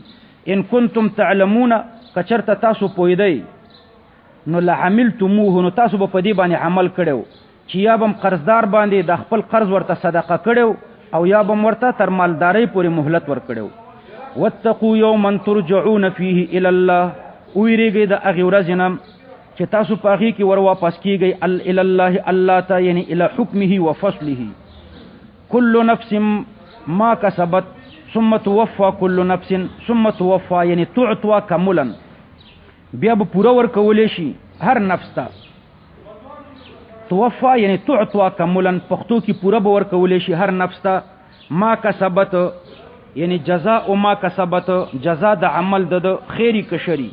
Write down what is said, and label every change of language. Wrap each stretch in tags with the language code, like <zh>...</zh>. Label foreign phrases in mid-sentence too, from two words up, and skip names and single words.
<ar>ان کنتم تعلمون،</ar> <ps>که چېرته تاسو پوهېدئ، نو لعملتموه، نو تاسو به په دې باندې عمل کړی و چې یا به هم قرضدار باندې د خپل قرض ورته صدقه کړی و، او یا به ورته تر مالدارۍ پورې مهلت ورکړو.</ps> <ar>واتقوا یوما ترجعون فیه الی الله،</ar> <ps>ویریږئ د هغې ورځې نه چې تاسو په هغې کې ور واپس کیږئ</ps> <ar>الی الله</ar> <ps>الله ته،</ps> <ar>یعنی الی حکمه و فصله. کل نفس ما کسبت ثم توفى كل نفس ثم توفى یعنی تعطوا کملا،</ar> <ps>بیا به پوره ورکولی شي هر نفس ته.</ps> <ar>توفى یعنی تعطوا کملا،</ar> <ps>پښتو کې پوره به ورکولی شي هر نفس ته.</ps> <ar>ما کسبت یعنی جزاء ما کسبت،</ar> <ps>جزا د عمل د خیری کشری.</ps>